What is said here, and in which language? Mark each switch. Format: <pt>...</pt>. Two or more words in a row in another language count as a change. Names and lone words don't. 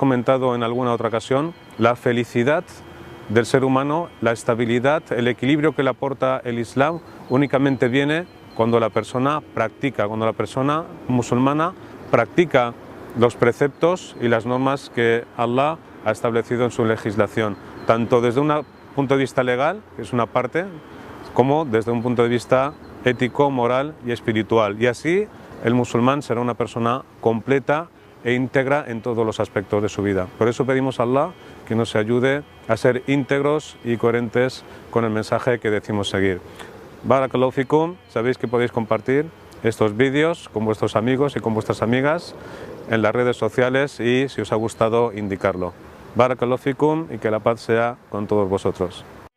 <es>comentado en alguna otra ocasión, la felicidad del ser humano, la estabilidad, el equilibrio que le aporta el Islam únicamente viene cuando la persona practica, cuando la persona musulmana practica los preceptos y las normas que Allah ha establecido en su legislación, tanto desde un punto de vista legal, que es una parte, como desde un punto de vista ético, moral y espiritual. Y así el musulmán será una persona completa e íntegra en todos los aspectos de su vida. Por eso pedimos a Allah que nos ayude a ser íntegros y coherentes con el mensaje que decimos seguir.</es> <ar>بارك الله فيكم,</ar> <es>sabéis que podéis compartir estos vídeos con vuestros amigos y con vuestras amigas en las redes sociales y si os ha gustado indicarlo.</es> <ar>بارك الله فيكم</ar> <es>y que la paz sea con todos vosotros.</es>